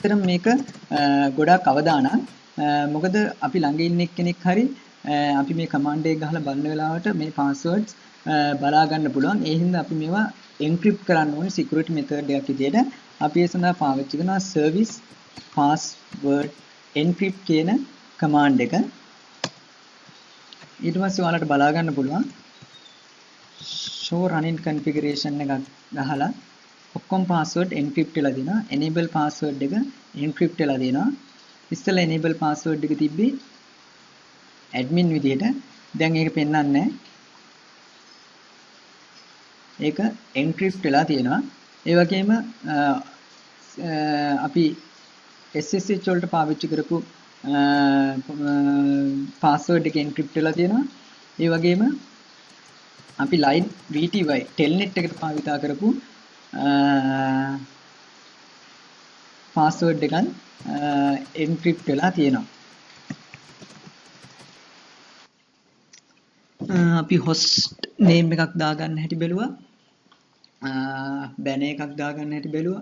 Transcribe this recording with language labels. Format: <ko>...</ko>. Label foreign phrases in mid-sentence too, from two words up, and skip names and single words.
<si>ඇත්තටම මේක ගොඩාක් අවදානම්. මොකද අපි ළඟ ඉන්න කෙනෙක් හරි අපි මේ කමාන්ඩ් එක ගහලා බලන වෙලාවට මේ passwords බලා ගන්න පුළුවන්. ඒ හින්දා අපි මේවා encrypt කරන්න ඕනේ</si> <en>security method</en> <si>එකක් විදියට. අපි ඒ සඳහා පාවිච්චි කරනවා</si> <en>service password encrypt</en> <si>කියන කමාන්ඩ් එක. ඊට පස්සේ ඔයාලට බලා ගන්න පුළුවන්</si> <en>show running configuration</en> <si>එකක් ගහලා ඔක්කොම</si> <en>password encrypt</en> <si>වෙලා දෙනවා.</si> <en>enable password</en> <si>එක encrypt වෙලා දෙනවා. ඉස්සෙල්ලා</si> <en>enable password</en> <si>එක තිබ්බේ admin විදියට. දැන් ඒක පෙන්වන්නේ නැහැ. ඒක encrypt වෙලා තියෙනවා. ඒ වගේම අපි SSH වලට පාවිච්චි කරපු password එක encrypt වෙලා තියෙනවා. ඒ වගේම අපි</si> <en>line VTY telnet</en> <si>එකට භාවිතා කරපු password එකත් encrypt වෙලා තියෙනවා. අපි</si> <en>host name</en> <si>එකක් දාගන්න හැටි බැලුවා. banner එකක් දාගන්න හැටි බැලුවා.</si>